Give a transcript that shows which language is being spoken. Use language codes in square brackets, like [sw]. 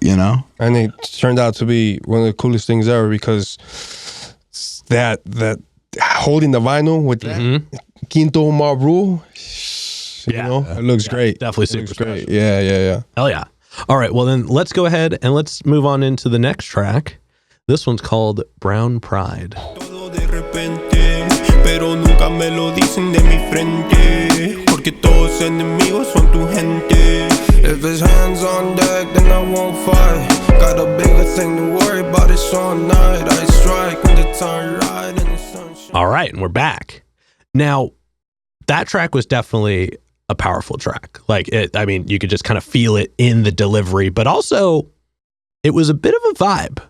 [en] And it turned out to be one of the coolest things ever because that holding the vinyl with that Keentoh and Mob Rule. It looks great. Definitely super great. special. Yeah. Hell yeah. All right, well then let's go ahead and let's move on into the next track. This one's called Brown Pride. [es] Todo de repente, pero nunca me lo dicen de mi frente, porque todos enemigos son tu gente. [en] If it's hands on deck, then I won't fight. Got a bigger thing to worry about, it's all night. I strike when the time right and the sunshine. All right, and we're back. Now, that track was definitely a powerful track. Like I mean, you could just kind of feel it in the delivery, but also it was a bit of a vibe.